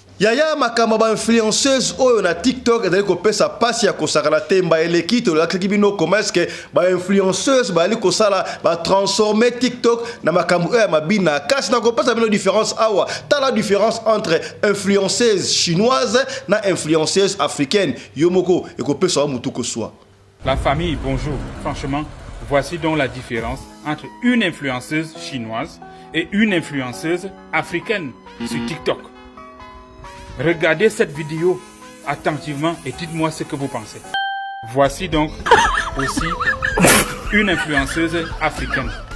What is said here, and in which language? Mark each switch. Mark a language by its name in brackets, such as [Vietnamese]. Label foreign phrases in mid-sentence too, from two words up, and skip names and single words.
[Lingala] Yaya, makambo ba influenceuse oyo na TikTok ezali kopesa pasi ya kosakana te, mba eleki, tolakisaki bino [French] comment est-ce que [Lingala] ba influenceuse bali kosala, ba transformer TikTok na makambo oyo ya mabina. Kasi na kopesa bino différence awa. Tala [French] différence entre influenceuse chinoise [Lingala] na [French] influenceuse africaine. [Lingala] Yo moko, ekopesa wa mutu koswa. [French] La famille, bonjour. Franchement, voici donc la différence entre une influenceuse chinoise et une influenceuse africaine sur TikTok. Regardez cette vidéo attentivement et dites-moi ce que vous pensez. Voici donc aussi une influenceuse africaine.